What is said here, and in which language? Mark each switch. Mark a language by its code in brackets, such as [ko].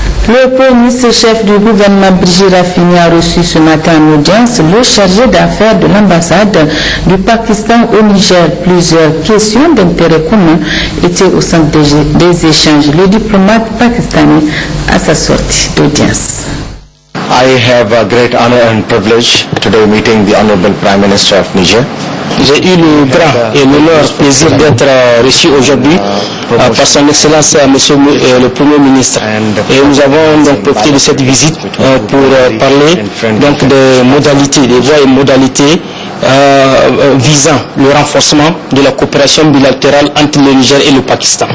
[fr] Le Premier ministre chef du gouvernement Brigitte Raffini a reçu ce matin en audience le chargé d'affaires de l'ambassade du Pakistan au Niger. Plusieurs questions d'intérêt commun étaient au centre des échanges. Le diplomate pakistanais à sa sortie d'audience. [en] I have a great honor and privilege today meeting the Honorable Prime Minister of Niger. [fr] J'ai eu le grand et l'honneur plaisir d'être reçu aujourd'hui par son Excellence Monsieur le Premier ministre. Et nous avons donc profité de cette visite pour parler donc des modalités, des voies et modalités visant le renforcement de la coopération bilatérale entre le Niger et le Pakistan.